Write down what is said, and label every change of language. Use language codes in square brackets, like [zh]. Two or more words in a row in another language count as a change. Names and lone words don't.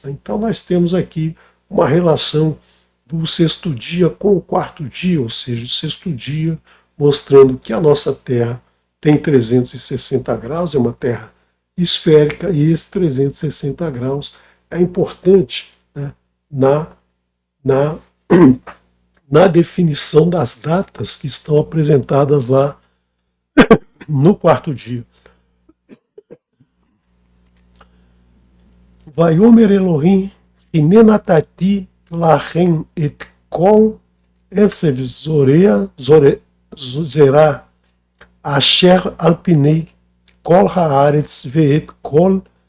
[pt] Então nós temos aqui uma relação do sexto dia com o quarto dia, ou seja, o sexto dia mostrando que a nossa Terra tem 360 graus, é uma Terra esférica, e esse 360 graus é importante, né, na definição das datas que estão apresentadas lá no quarto dia. [he] ויאמר אלהים הנה נתתי לכם את כל עשב זרע אשר על פני כל הארץ ואת כל